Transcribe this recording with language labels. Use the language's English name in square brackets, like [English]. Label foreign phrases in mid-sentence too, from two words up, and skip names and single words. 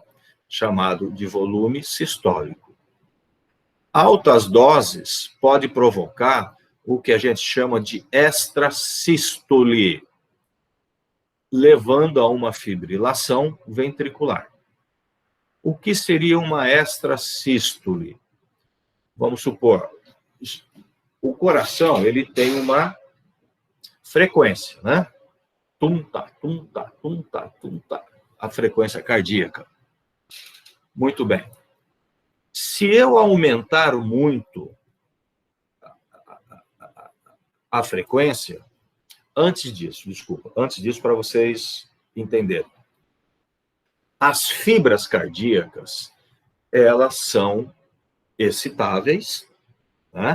[Portuguese] Chamado de volume sistólico. Altas doses pode provocar o que a gente chama de extrasístole, levando a uma fibrilação ventricular. O que seria uma extrasístole? Vamos supor, o coração, ele tem uma frequência, né? Tum-ta, tum-ta, tum-ta, tum-ta, a frequência cardíaca. Muito bem. Se eu aumentar muito a frequência, antes disso, para vocês entenderem. As fibras cardíacas, elas são excitáveis, né?